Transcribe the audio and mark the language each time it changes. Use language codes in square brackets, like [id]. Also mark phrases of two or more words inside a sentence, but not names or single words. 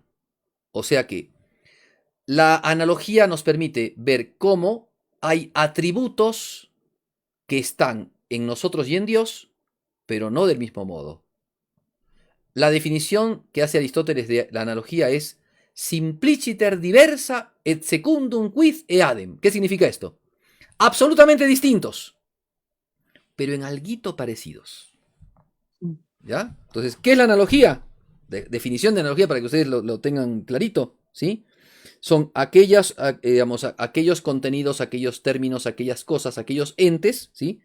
[es] O sea que la analogía nos permite ver cómo hay atributos que están en nosotros y en Dios, pero no del mismo modo. La definición que hace Aristóteles de la analogía es [la] simpliciter diversa et secundum quid eadem. [es] ¿Qué significa esto? Absolutamente distintos, pero en alguito parecidos. ¿Ya? Entonces, ¿qué es la analogía? Definición de analogía para que ustedes lo tengan clarito, ¿sí? Son aquellos contenidos, aquellos términos, aquellas cosas, aquellos entes, ¿sí?